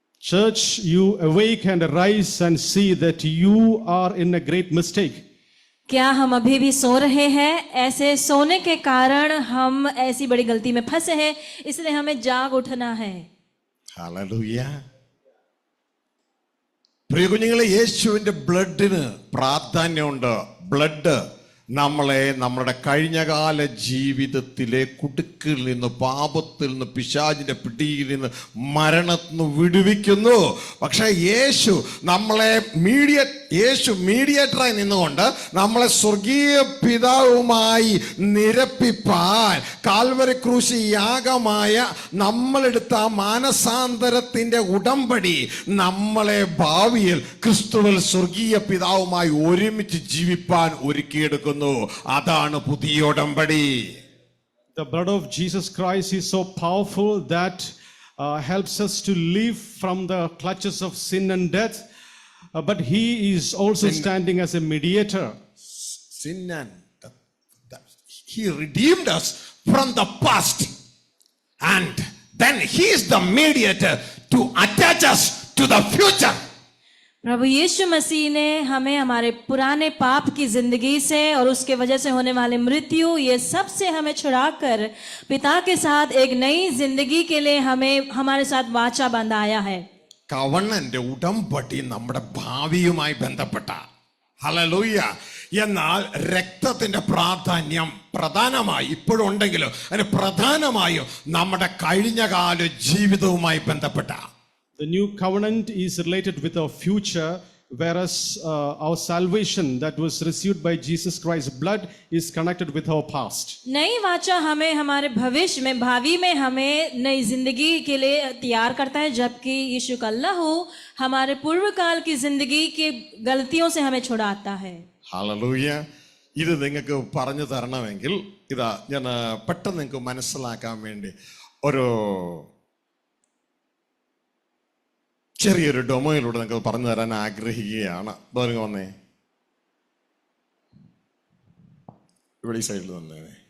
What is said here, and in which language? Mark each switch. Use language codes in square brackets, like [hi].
[en] Church, you awake and arise and see that you are in a great mistake. [hi] क्या हम अभी भी सो रहे हैं? ऐसे सोने के कारण हम ऐसी बड़ी गलती में फंसे हैं, इसलिए हमें जाग उठना है. [ml] ഹല്ലേലൂയ. പ്രിയ കുഞ്ഞുങ്ങളെ, യേശുവിന്റെ ബ്ലഡിന് പ്രാധാന്യമുണ്ട്. ബ്ലഡ് നമ്മളെ നമ്മുടെ കഴിഞ്ഞകാല ജീവിതത്തിലെ കുടുക്കിൽ നിന്ന്, പാപത്തിൽ നിന്ന്, പിശാചിന്റെ പിടിയിൽ നിന്ന്, മരണത്തിൽ നിന്ന് വിടുവിക്കുന്നു. പക്ഷെ യേശു നമ്മളെ യേശു മീഡിയേറ്ററായി നിന്നുകൊണ്ട് നമ്മളെ സ്വർഗീയ പിതാവുമായി നിരപ്പിപ്പാൻ കാൽവരി ക്രൂശ് യാഗമായ നമ്മളെടുത്ത ആ മാനസാന്തരത്തിന്റെ ഉടമ്പടി നമ്മളെ ഭാവിയിൽ ക്രിസ്തുവിൽ സ്വർഗീയ പിതാവുമായി ഒരുമിച്ച് ജീവിപ്പാൻ ഒരുക്കിയെടുക്കുന്നു. അതാണ് പുതിയ ഉടമ്പടി. [en] The blood of Jesus Christ is so powerful that helps us to live from the clutches of sin and death, but he is also standing as a mediator. Sin and death. He redeemed us from the past, and then he is the mediator to attach us to the future. [hi] प्रभु यीशु मसीह ने हमें हमारे पुराने पाप की जिंदगी से और उसके वजह से होने वाले मृत्यु ये सब से हमें छुड़ाकर पिता के साथ एक नई जिंदगी के लिए हमें हमारे साथ वाचा बंधाया है. [ml] കവണന്റെ ഉടമ്പടി നമ്മുടെ ഭാവിയുമായി ബന്ധപ്പെട്ട. ഹല്ലേലൂയ. എന്നാൽ രക്തത്തിന്റെ പ്രാധാന്യം പ്രധാനമായി ഇപ്പോഴും ഉണ്ടെങ്കിലും അതിന് പ്രധാനമായും നമ്മുടെ കഴിഞ്ഞകാല ജീവിതവുമായി ബന്ധപ്പെട്ട. [en] The new covenant is related with our future, whereas our salvation that was received by Jesus Christ's blood is connected with our past. [hi] नई वाचा हमें हमारे भविष्य में भावी में हमें नई जिंदगी के लिए तैयार करता है, जबकि यीशु का लहू हमारे पूर्व काल की जिंदगी की गलतियों से हमें छुड़ाता है. [ml] ഹല്ലേലൂയ. ഇത് നിങ്ങൾക്ക് പറഞ്ഞു തരണമെങ്കിൽ ഇതാ ഞാൻ പെട്ടെന്ന് നിങ്ങൾക്ക് മനസ്സിലാക്കാൻ വേണ്ടി ഒരു ചെറിയൊരു ഡൊമോയിലൂടെ നിങ്ങൾക്ക് പറഞ്ഞു തരാൻ ആഗ്രഹിക്കുകയാണ്. നിങ്ങൾ വന്നേ, ഇവിടെ ഈ സൈഡിൽ വന്നേ.